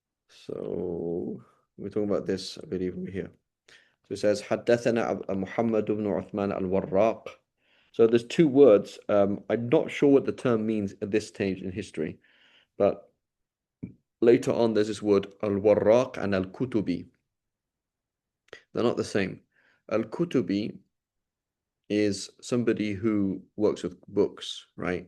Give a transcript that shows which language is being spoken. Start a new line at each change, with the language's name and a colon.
English: So we're talking about this, I believe we're here. So it says
Arabic: حدثنا محمد بن عثمان الوراق.
English: So there's two words. I'm not sure what the term means at this stage in history, but later on there's this word al-warraq and al-kutubi. They're not the same. Al-kutubi is somebody who works with books, right?